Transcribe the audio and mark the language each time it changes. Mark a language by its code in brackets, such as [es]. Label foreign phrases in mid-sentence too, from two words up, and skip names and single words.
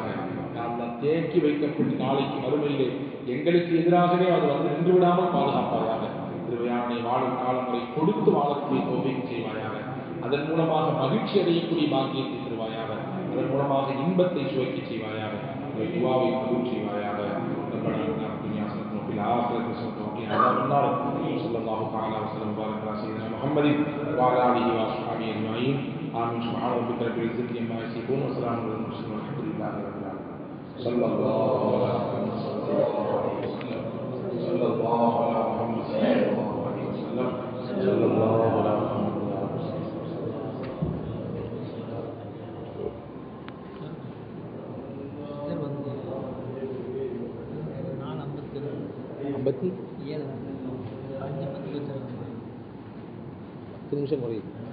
[ta] யா அல்லாஹ், தேக்கி வைக்கப்பட்டு நாளைக்கு மறுமையிலே எங்களுக்கு எதிராகவே அது வந்து நின்று விடாமல் பாதுகாப்பாயாக. திருவையானை வாழும் காலம் வரை கொடுத்து வாழக்கூடிய தௌஃபீக் செய்வாயாக. அதன் மூலமாக மகிழ்ச்சி அடையக்கூடிய பாக்கியத்தை தருவாயாக. அதன் மூலமாக இன்பத்தை சுவைக்க செய்வாயாக. துஆவை கபூல் செய்வாயாக. [ar] ربنا آتنا في الدنيا حسنة وفي الآخرة حسنة وقنا عذاب النار. صلى الله تعالى وسلم وبارك على سيدنا محمد وعلى آله وأصحابه أجمعين. آمين. سبحان ربك رب العزة عما يصفون وسلام على المرسلين والحمد لله رب العالمين. صلى الله على محمد صلى الله على محمد صلى الله على محمد. [ta] ஐம்பத்தி 10 நிமிஷம் குறையுது.